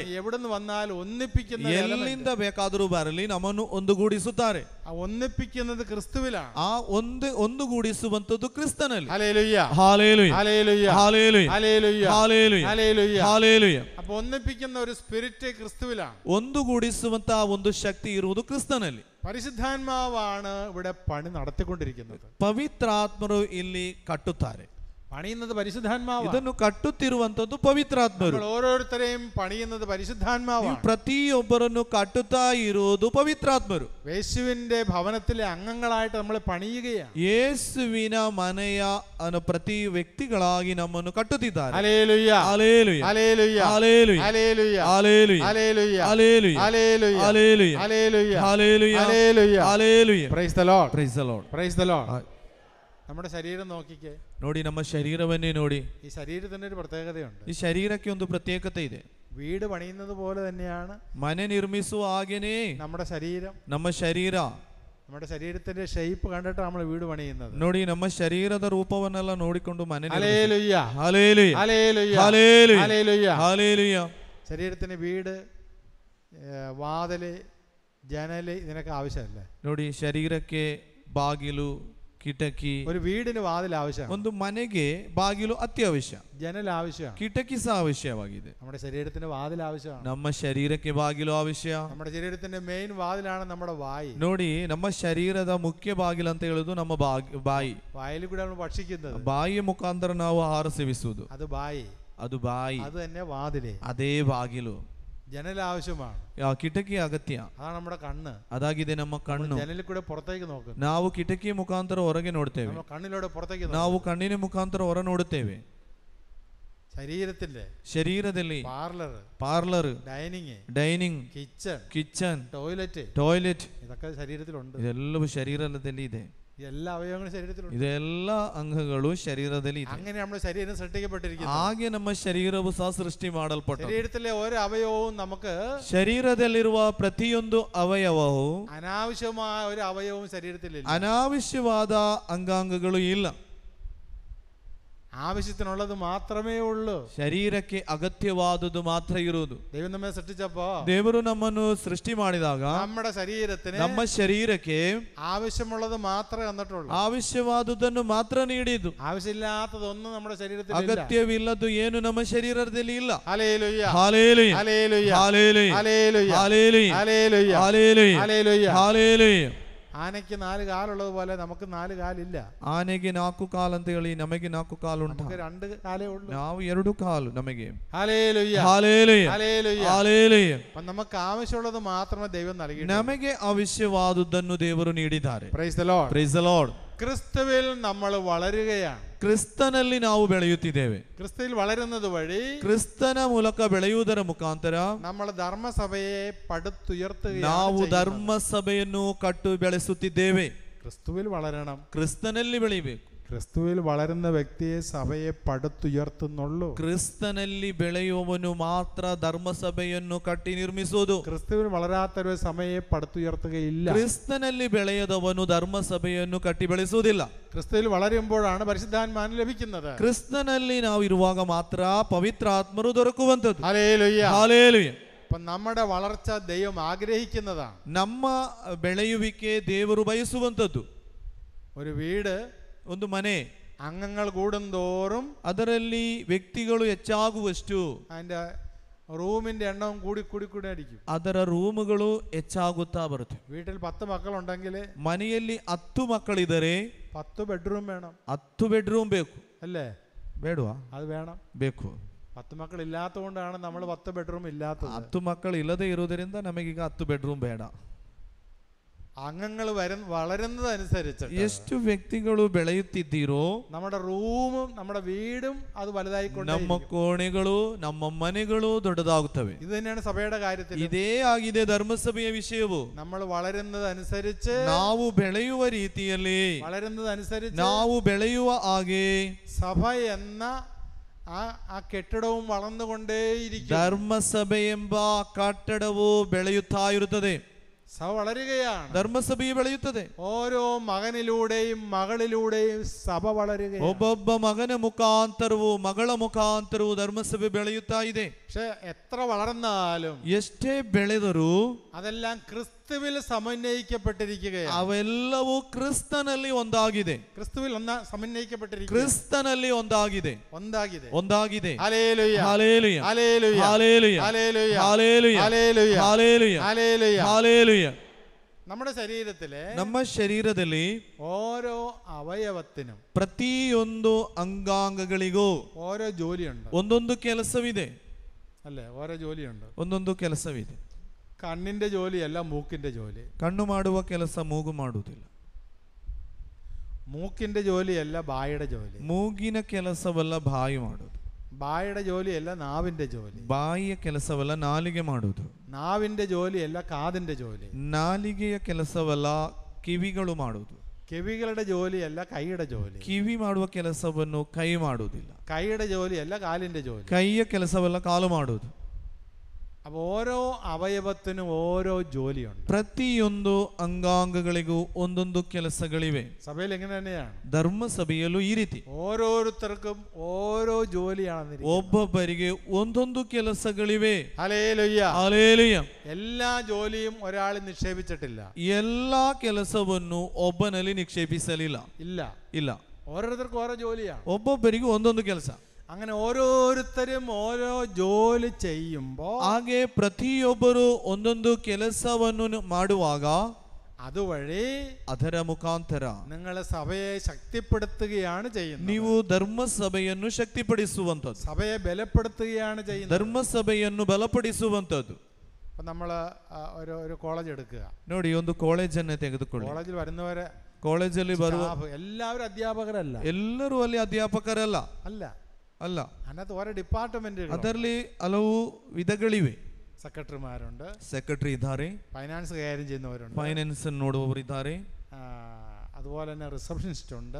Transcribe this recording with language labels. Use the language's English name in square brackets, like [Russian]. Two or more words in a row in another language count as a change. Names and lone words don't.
[Malayalam] എവിടുന്ന് വന്നാലും ഒന്നിപ്പിക്കുന്ന [Kannada] ಎಲ್ಲಿಂದ ಬೇಕಾದರೂ ಬರಲಿ ನಮ್ಮನ್ನು ಒಂದುಗೂಡಿಸುತ್ತಾರೆ. [Malayalam] ആ ഒന്നിപ്പിക്കുന്നത് ക്രിസ്തുവിലാണ്. [Kannada] ಆ ಒಂದುಗೂಡಿಸುವಂತದ್ದು ಕ್ರಿಸ್ತನಲ್ಲಿ. [Malayalam] ഹല്ലേലൂയ, [Kannada] ಹಾಲೆಲೂಯ, [Malayalam] ഹല്ലേലൂയ, [Kannada] ಹಾಲೆಲೂಯ, [Malayalam] ഹല്ലേലൂയ, [Kannada] ಹಾಲೆಲೂಯ, [Malayalam] ഹല്ലേലൂയ, [Kannada] ಹಾಲೆಲೂಯ. [Malayalam] അപ്പോൾ ഒന്നിപ്പിക്കുന്ന ഒരു സ്പിരിറ്റ് ക്രിസ്തുവിലാണ്. [Kannada] ಒಂದುಗೂಡಿಸುವಂತಹ ಒಂದು ಶಕ್ತಿ ಇರುವುದು ಕ್ರಿಸ್ತನಲ್ಲಿ. [Malayalam] പരിശുദ്ധാത്മാവാണ് ഇവിടെ പണി നടത്തിക്കൊണ്ടിരിക്കുന്നത്. [Kannada] ಪವಿತ್ರಾತ್ಮರು ಇಲ್ಲಿ ಕಟ್ಟುತ್ತಾರೆ. [Malayalam] പണിയുന്നത് പരിശുദ്ധാത്മാവാണ്. [Kannada] ಇದನ್ನು ಕಟ್ಟುತ್ತಿರುವಂತದ್ದು ಪವಿತ್ರಾತ್ಮರು. [Malayalam] നമ്മൾ ഓരോരുത്തരെയും പണിയുന്നത് പരിശുദ്ധാത്മാവാണ്. [Kannada] ಪ್ರತಿಯೊಬ್ಬರನ್ನು ಕಟ್ಟುತ್ತಾ ಇರುವುದು ಪವಿತ್ರಾತ್ಮರು. [Malayalam] യേശുവിന്റെ ഭവനത്തിലെ അംഗങ്ങളായിട്ട് നമ്മൾ പണിയുകയാണ്. [Kannada] ಯೇಸುವಿನ ಮನೆಯ ಪ್ರತಿ ವ್ಯಕ್ತಿಗಳಾಗಿ ನಮ್ಮನ್ನು ಕಟ್ಟುತ್ತಿದ್ದಾರೆ. [Malayalam] ഹല്ലേലൂയ, ഹല്ലേലൂയ, ഹല്ലേലൂയ, ഹല്ലേലൂയ, ഹല്ലേലൂയ, ഹല്ലേലൂയ, ഹല്ലേലൂയ, ഹല്ലേലൂയ, ഹല്ലേലൂയ, ഹല്ലേലൂയ, ഹല്ലേലൂയ, ഹല്ലേലൂയ, ഹല്ലേലൂയ, ഹല്ലേലൂയ. [English] praise the Lord, praise the Lord, praise the Lord. [Malayalam] നമ്മുടെ ശരീരം നോക്കിക്കേ. [Kannada] ನೋಡಿ, ನಮ್ಮ ಶರೀರವನ್ನೇ ನೋಡಿ. [Malayalam] ഈ ശരീരത്തിന് ഒരു പ്രത്യേകതയുണ്ട്. [Kannada] ಈ ಶರೀರಕ್ಕೆ ಒಂದು ಪ್ರತ್ಯೇಕತೆ ಇದೆ. [Malayalam] വീട് പണിയുന്നത് പോലെ തന്നെയാണ് [Kannada] ಮನೆ ನಿರ್ಮಿಸುವ ಹಾಗೇನೆ [Malayalam] നമ്മുടെ ശരീരം. [Kannada] ನಮ್ಮ ಶರೀರ, [Malayalam] നമ്മുടെ ശരീരത്തിന്റെ ഷേപ്പ് കണ്ടിട്ട് നമ്മൾ വീട് പണിയുന്നത്. [Kannada] ನೋಡಿ, ನಮ್ಮ ಶರೀರದ ರೂಪವನ್ನೆಲ್ಲ ನೋಡಿಕೊಂಡು ಮನೆ [Malayalam] ഹല്ലേലൂയ, ഹല്ലേലൂയ, ഹല്ലേലൂയ, ഹല്ലേലൂയ, ഹല്ലേലൂയ. ഹല്ലേലൂയ. ശരീരത്തിന് വീട്, വാതില്, ജനല് ഇതിനൊക്കെ ആവശ്യമല്ലേ? [Kannada] ನೋಡಿ, ಶರೀರಕ್ಕೆ ಬಾಗಿಲು, ಕಿಟಕಿ. [Malayalam] ഒരു വീടിന് വാതിൽ ആവശ്യമാണ്. [Kannada] ಒಂದು ಮನೆಗೆ ಬಾಗಿಲು ಅತ್ಯವಶ್ಯ, [Malayalam] ജനൽ ആവശ്യമാണ്, [Kannada] ಕಿಟಕಿ ಸಹ ಅವಶ್ಯವಾಗಿದೆ. [Malayalam] നമ്മുടെ ശരീരത്തിന് വാതിൽ ആവശ്യമാണ്. [Kannada] ನಮ್ಮ ಶರೀರಕ್ಕೆ ಬಾಗಿಲು ಅವಶ್ಯ. [Malayalam] നമ്മുടെ ശരീരത്തിന്റെ മെയിൻ വാതിലാണ് നമ്മുടെ വായി. [Kannada] ನೋಡಿ, ನಮ್ಮ ಶರೀರದ ಮುಖ್ಯ ಬಾಗಿಲು ಅಂತ ಹೇಳುದು ನಮ್ಮ ಬಾಯಿ. [Malayalam] വായിൽ കൂടെ നമ്മൾ ഭക്ഷിക്കുന്നത്. [Kannada] ಬಾಯಿಯ ಮುಖಾಂತರ ನಾವು ಆಹಾರ ಸೇವಿಸುವುದು. [Malayalam] അത് ബായി, [Kannada] ಅದು ಬಾಯಿ, [Malayalam] അത് തന്നെ വാതില്. [Kannada] ಅದೇ ಬಾಗಿಲು. [Malayalam] ജനൽ ആവശ്യമാണ്, [Kannada] ಕಿಟಕಿ ಅಗತ್ಯ. [Malayalam] അതാണ് നമ്മുടെ കണ്ണ്. [Kannada] ಅದಾಗಿದೆ ನಮ್ಮ ಕಣ್ಣು. [Malayalam] ജനലിൽ കൂടെ പുറത്തേക്ക് നോക്കുന്നു, [Kannada] ನಾವು ಕಿಟಕಿ ಮುಖಾಂತರ ಹೊರಗೆ ನೋಡ್ತೇವೆ, [Malayalam] കണ്ണിലൂടെ പുറത്തേക്ക് [Kannada] ನಾವು ಕಣ್ಣಿನ ಮುಖಾಂತರ ಹೊರ ನೋಡುತ್ತೇವೆ. [English] ಶರೀರದಲ್ಲಿ parlour, dining, kitchen, toilet [Malayalam] ഇതൊക്കെ ശരീരത്തിലുണ്ട്. [Kannada] ಇದೆಲ್ಲವೂ ಶರೀರದಲ್ಲಿ ಇದೆ. [Malayalam] എല്ലാ അവയവങ്ങളും ശരീരത്തിലുണ്ട്. [Kannada] ಇದೆಲ್ಲ ಅಂಗಗಳು ಶರೀರದಲ್ಲಿ ಇದೆ. [Malayalam] അങ്ങനെ നമ്മുടെ ശരീരം സൃഷ്ടിക്കപ്പെട്ടിരിക്കുന്നു. [Kannada] ಹಾಗೆ ನಮ್ಮ ಶರೀರವು ಸಹ ಸೃಷ್ಟಿ ಮಾಡಲ್ಪಟ್ಟ. [Malayalam] ശരീരത്തിലെ ഓരോ അവയവവും നമുക്ക്, [Kannada] ಶರೀರದಲ್ಲಿರುವ ಪ್ರತಿಯೊಂದು ಅವಯವವು, [Malayalam] അനാവശ്യമായ ഒരു അവയവവും ശരീരത്തിലില്ല. [Kannada] ಅನಾವಶ್ಯವಾದ ಅಂಗಾಂಗಗಳು ಇಲ್ಲ. [Malayalam] ആവശ്യത്തിനുള്ളത് മാത്രമേ ഉള്ളൂ. [Kannada] ശരീരಕ್ಕೆ ಅಗತ್ಯವಾದುದು ಮಾತ್ರ ಇರುವುದು. [Malayalam] ദൈവം നമ്മെ സൃഷ്ടിച്ചപ്പോ, [Kannada] ದೇವರು ನಮ್ಮನ್ನು ಸೃಷ್ಟಿ ಮಾಡಿದಾಗ [Malayalam] നമ്മുടെ ശരീരത്തിന്, [Kannada] ನಮ್ಮ ಶರೀರಕ್ಕೆ [Malayalam] ആവശ്യമുള്ളത് മാത്രമേ തന്നിട്ടുള്ളൂ. [Kannada] ಆವಶ್ಯವಾದುದನ್ನು ಮಾತ್ರ ನೀಡಿದ್ದು. [Malayalam] ആവശ്യമില്ലാത്തതൊന്നും നമ്മുടെ ശരീരത്തിൽ, [Kannada] ಅಗತ್ಯವಿಲ್ಲದ್ದು ಏನು ನಮ್ಮ ಶರೀರದಲ್ಲಿ ಇಲ್ಲ. [Malayalam] ഹല്ലേലൂയ, ഹല്ലേലൂയ, ഹല്ലേലൂയ, ഹല്ലേലൂയ, ഹല്ലേലൂയ, ഹല്ലേലൂയ, ഹല്ലേലൂയ, ഹല്ലേലൂയ, ഹല്ലേലൂയ. ഹല്ലേലൂയ. ആനയ്ക്ക് 4 കാലുള്ളത് പോലെ നമുക്ക് 4 കാലില്ല. [Kannada] ಆನೆಗೆ 4 ಕಾಲು ಅಂತ ಹೇಳಿ ನಮಗೆ 4 ಕಾಲು ಉಂಟು, [Malayalam] നമുക്ക് 2 കാലേ ഉള്ളൂ. [Kannada] ನಾವು 2 ಕಾಲು ನಮಗೆ. [Malayalam] ഹല്ലേലൂയ, ഹല്ലേലൂയ, ഹല്ലേലൂയ, ഹല്ലേലൂയ. അപ്പോൾ നമുക്ക് ആവശ്യമുള്ളത് മാത്രമേ ദൈവം നൽകിയിട്ടുള്ളൂ. [Kannada] ನಮಗೆ ಅವಶ್ಯವಾದುದನ್ನು ದೇವರು ನೀಡಿದ್ದಾರೆ. [English] praise the Lord, praise the Lord. [Malayalam] ക്രിസ്തുവിൽ നമ്മൾ വളരുകയാണ്. [Kannada] ಕ್ರಿಸ್ತನಲ್ಲಿ ನಾವು ಬೆಳೆಯುತ್ತಿದ್ದೇವೆ. [Malayalam] ക്രിസ്തുവിൽ വളരുന്നത് വഴി, [Kannada] ಕ್ರಿಸ್ತನ ಮೂಲಕ ಬೆಳೆಯುವುದರ ಮುಖಾಂತರ [Malayalam] നമ്മൾ ധർമ്മസഭയെ പടുത്തുയർത്തുകയാണ്. [Kannada] ನಾವು ಧರ್ಮಸಭೆಯನ್ನು ಕಟ್ಟು ಬೆಳೆಸುತ್ತಿದ್ದೇವೆ. [Malayalam] ക്രിസ്തുവിൽ വളരണം, [Kannada] ಕ್ರಿಸ್ತನಲ್ಲಿ ಬೆಳೆಯಬೇಕು. [Malayalam] ക്രിസ്തുവിൽ വളരുന്ന വ്യക്തിയെ സഭയെ പടുത്തുയർത്തുന്നുള്ളൂ. [Kannada] ಕ್ರಿಸ್ತನಲ್ಲಿ ಬೆಳೆಯುವವನು ಮಾತ್ರ ಧರ್ಮಸಭೆಯನ್ನು ಕಟ್ಟಿ ನಿರ್ಮಿಸುವುದು. [Malayalam] ക്രിസ്തുവിൽ വളരാത്തൊരു സഭയെ പടുത്തുയർത്തുകയില്ല. [Kannada] ಕ್ರಿಸ್ತನಲ್ಲಿ ಬೆಳೆಯದವನು ಧರ್ಮಸಭೆಯನ್ನು ಕಟ್ಟಿ ಬೆಳೆಸುವುದಿಲ್ಲ. [Malayalam] ക്രിസ്തുവിൽ വളരുമ്പോഴാണ് പരിശുദ്ധാത്മാവിനെ ലഭിക്കുന്നത്. [Kannada] ಕ್ರಿಸ್ತನಲ್ಲಿ ನಾವು ಇರುವಾಗ ಮಾತ್ರ ಪವಿತ್ರಾತ್ಮರು ದೊರಕುವಂತದ್ದು. [Malayalam] ഹല്ലേലൂയ, [Kannada] ಹಲ್ಲೇಲೂಯ. [Malayalam] അപ്പം നമ്മുടെ വളർച്ച ദൈവം ആഗ്രഹിക്കുന്നതാണ്. [Kannada] ನಮ್ಮ ಬೆಳೆಯುವಿಕೆ ದೇವರು ಬಯಸುವಂತದ್ದು. [Malayalam] ഒരു വീട്, [Kannada] ಒಂದು ಮನೆ, [Malayalam] അംഗങ്ങൾ കൂടുന്തോറും [Kannada] ಅದರಲ್ಲಿ ವ್ಯಕ್ತಿಗಳು ಹೆಚ್ಚಾಗುವಷ್ಟು [Malayalam] അതിന്റെ റൂമിന്റെ എണ്ണവും കൂടി അടിക്കും. [Kannada] ಅದರ ರೂಮುಗಳು ಹೆಚ್ಚಾಗುತ್ತಾ ಬರುತ್ತೆ. [Malayalam] വീട്ടിൽ 10 മക്കളുണ്ടെങ്കിൽ [Kannada] ಮನೆಯಲ್ಲಿ 10 ಮಕ್ಕಳಿದ್ದರೆ [Malayalam] 10 ബെഡ്റൂം വേണം. [Kannada] 10 ಬೆಡ್ರೂಮ್ ಬೇಕು [Malayalam] അല്ലേ? [Kannada] ಬೇಡವಾ? [Malayalam] അത് വേണം. [Kannada] ಬೇಕು. [Malayalam] 10 മക്കൾ ഇല്ലാത്തതുകൊണ്ടാണ് നമ്മൾ 10 ബെഡ്റൂം ഇല്ലാത്തത്. [Kannada] 10 ಮಕ್ಕಳು ಇಲ್ಲದೆ ಇರುವುದರಿಂದ ನಮಗೀಗ 10 ಬೆಡ್ರೂಮ್ ಬೇಡ. [Malayalam] അംഗങ്ങൾ വളരുന്നതനുസരിച്ച് [Kannada] ಎಷ್ಟು ವ್ಯಕ್ತಿಗಳು ಬೆಳೆಯುತ್ತಿದ್ದೀರೋ [Malayalam] നമ്മുടെ റൂമും നമ്മുടെ വീടും അത് വലുതായിക്കൊണ്ടേ [Kannada] ನಮ್ಮ ಕೋಣೆಗಳು ನಮ್ಮ ಮನೆಗಳು ದೊಡ್ಡದಾಗುತ್ತವೆ. [Malayalam] ഇത് തന്നെയാണ് സഭയുടെ കാര്യത്തിൽ. [Kannada] ಇದೇ ಆಗಿದೆ ಧರ್ಮಸಭೆಯ ವಿಷಯವು. [Malayalam] നമ്മൾ വളരുന്നതനുസരിച്ച്, [Kannada] ನಾವು ಬೆಳೆಯುವ ರೀತಿಯಲ್ಲಿ, [Malayalam] വളരുന്നതനുസരിച്ച് [Kannada] ನಾವು ಬೆಳೆಯುವ ಹಾಗೆ [Malayalam] സഭ എന്ന ആ കെട്ടിടവും വളർന്നുകൊണ്ടേയിരിക്കും. [Kannada] ಧರ್ಮಸಭೆ ಎಂಬ ಕಟ್ಟಡವು ಬೆಳೆಯುತ್ತಾ ಇರುತ್ತದೆ. [Malayalam] സഭ വളരുകയാണ്. [Kannada] ധർമ്മസഭയെ ಬೆಳೆಯುತ್ತದೆ. [Malayalam] ഓരോ മകനിലൂടെയും മകളിലൂടെയും സഭ വളരുകയാണ്. [Kannada] ಒಬ್ಬೊಬ್ಬ ಮಗನ ಮುಖಾಂತರವೂ ಮಗಳ ಮುಖಾಂತರವೂ ಧರ್ಮಸಭೆ ಬೆಳೆಯುತ್ತಾ ಇದೆ. [Malayalam] പക്ഷെ എത്ര വളർന്നാലും, [Kannada] ಎಷ್ಟೇ ಬೆಳೆದರೂ [Malayalam] അതെല്ലാം ക്രിസ്തുവിൽ സമന്വയിക്കപ്പെട്ടിരിക്കുകയാണ്. [Kannada] ಅವೆಲ್ಲವೂ ಕ್ರಿಸ್ತನಲ್ಲಿ ಒಂದಾಗಿದೆ. [Malayalam] ക്രിസ്തുവിൽ സമന്വയിക്കപ്പെട്ടിരിക്കുക, [Kannada] ಕ್ರಿಸ್ತನಲ್ಲಿ ಒಂದಾಗಿದೆ. ಒಂದಾಗಿದೆ. [Malayalam] ഹല്ലേലൂയ, ഹല്ലേലൂയ, ഹല്ലേലൂയ, ഹല്ലേലൂയ, ഹല്ലേലൂയ, ഹല്ലേലൂയ, ഹല്ലേലൂയ, ഹല്ലേലൂയ, ഹല്ലേലൂയ. ഹല്ലേലൂയ. നമ്മുടെ ശരീരത്തിലെ, [Kannada] ನಮ್ಮ ಶರೀರದಲ್ಲಿ [Malayalam] ഓരോ അവയവത്തിനും, [Kannada] ಪ್ರತಿಯೊಂದು ಅಂಗಾಂಗಗಳಿಗೂ [Malayalam] ഓരോ ജോലിയുണ്ട്. [Kannada] ಒಂದೊಂದು ಕೆಲಸವಿದೆ. [Malayalam] അല്ലേ? ഓരോ ജോലിയുണ്ട്. [Kannada] ಒಂದೊಂದು ಕೆಲಸವಿದೆ. [Malayalam] കണ്ണിന്റെ ജോലിയല്ല മൂക്കിന്റെ ജോലി. [Kannada] ಕಣ್ಣು ಮಾಡುವ ಕೆಲಸ ಮೂಗು ಮಾಡುವುದಿಲ್ಲ. [Malayalam] മൂക്കിന്റെ ജോലിയല്ല ബായുടെ ജോಲಿ. [Kannada] ಮೂಗಿನ ಕೆಲಸವಲ್ಲ ಬಾಯಿ ಮಾಡುವುದು. [Malayalam] ബായുടെ ജോലിയല്ല നാവിന്റെ ജോലി. [Kannada] ಬಾಯಿಯ ಕೆಲಸವಲ್ಲ ನಾಲಿಗೆ ಮಾಡುವುದು. [Malayalam] നാവിന്റെ ജോലിയല്ല കാതിന്റെ ജോಲಿ. [Kannada] ನಾಲಿಗೆಯ ಕೆಲಸವಲ್ಲ ಕಿವಿಗಳು ಮಾಡುವುದು. [Malayalam] ചെവികളുടെ ജോലിയല്ല കൈയുടെ ജോലി. [Kannada] ಕಿವಿ ಮಾಡುವ ಕೆಲಸವನ್ನು ಕೈ ಮಾಡುವುದಿಲ್ಲ. [Malayalam] കൈയുടെ ജോലിയല്ല കാലിന്റെ ജോലി. [Kannada] ಕೈಯ ಕೆಲಸವಲ್ಲ ಕಾಲು ಮಾಡುವುದು. [Malayalam] അപ്പോൾ ഓരോ അവയവത്തിനും ഓരോ ജോലിയുണ്ട്. [Kannada] ಪ್ರತಿಯೊಂದು ಅಂಗಾಂಗಗಳಿಗೂ ಒಂದೊಂದು ಕೆಲಸಗಳಿವೆ. [Malayalam] സഭയിൽ എങ്ങനെ തന്നെയാണ്? [Kannada] ಧರ್ಮಸಭೆಯಲ್ಲೂ ಈ ರೀತಿ [Malayalam] ഓരോരുത്തർക്കും ഓരോ ജോലിയാണ്. [Kannada] ಒಬ್ಬೊಬ್ಬರಿಗೆ ಒಂದೊಂದು ಕೆಲಸಗಳಿವೆ. [Malayalam] ഹല്ലേലൂയ, [Kannada] ಹಲ್ಲೇಲೂಯ. [Malayalam] എല്ലാ ജോലിയും ഒരാൾ നിക്ഷേപിച്ചിട്ടില്ല. [Kannada] ಎಲ್ಲಾ ಕೆಲಸವನ್ನು ಒಬ್ಬನಲ್ಲಿ ನಿಕ್ಷೇಪಿಸಲಿಲ್ಲ. ಇಲ್ಲ. [Malayalam] ഓരോരുത്തർക്കും ഓരോ ജോലിയാണ്. [Kannada] ಒಬ್ಬೊಬ್ಬರಿಗೆ ಒಂದೊಂದು ಕೆಲಸ. [Malayalam] അങ്ങനെ ഓരോരുത്തരും ഓരോ ജോലി ചെയ്യുമ്പോൾ, [Kannada] ಹಾಗೆ ಪ್ರತಿಯೊಬ್ಬರು ಒಂದೊಂದು ಕೆಲಸವನ್ನು ಮಾಡುವಾಗ [Malayalam] അതുവഴി [Kannada] ಅದರ ಮುಖಾಂತರ [Malayalam] നിങ്ങൾ സഭയെ ശക്തിപ്പെടുത്തുകയാണ് ചെയ്യുന്നത്. [Kannada] ನೀವು ಧರ್ಮಸಭೆಯನ್ನು ಶಕ್ತಿಪಡಿಸುವಂಥದ್ದು, [Malayalam] സഭയെ ബലപ്പെടുത്തുകയാണ് ചെയ്യുന്നത്. [Kannada] ಧರ್ಮಸಭೆಯನ್ನು ಬಲಪಡಿಸುವಂಥದ್ದು. [Malayalam] ഇപ്പം നമ്മൾ ഒരു കോളേജ് എടുക്കുക. [Kannada] ನೋಡಿ, ಒಂದು ಕಾಲೇಜನ್ನೇ ತೆಗೆದುಕೊಳ್ಳಿ. [Malayalam] കോളേജിൽ വരുന്നവരെ, [Kannada] ಕಾಲೇಜಲ್ಲಿ ಬರುವ [Malayalam] എല്ലാവരും അധ്യാപകരല്ല, [Kannada] ಎಲ್ಲರೂ ಅಲ್ಲಿ ಅಧ್ಯಾಪಕರಲ್ಲ, [Malayalam] അല്ല [Kannada] ಅಲ್ಲ. [Malayalam] അതിനകത്ത് ഓരോ ഡിപ്പാർട്ട്മെന്റ്, [Kannada] ಅದರಲ್ಲಿ ಹಲವು ವಿಧಗಳಿವೆ. [Malayalam] സെക്രട്ടറിമാരുണ്ട്, [Kannada] ಸೆಕ್ರೆಟರಿ ಇದ್ದಾರೆ, [Malayalam] ഫൈനാൻസ് കൈകാര്യം ചെയ്യുന്നവരുണ്ട്, [Kannada] ಫೈನಾನ್ಸ್ ನೋಡುವವರಿದ್ದಾರೆ, [Malayalam] അതുപോലെ തന്നെ റിസപ്ഷനിസ്റ്റ് ഉണ്ട്,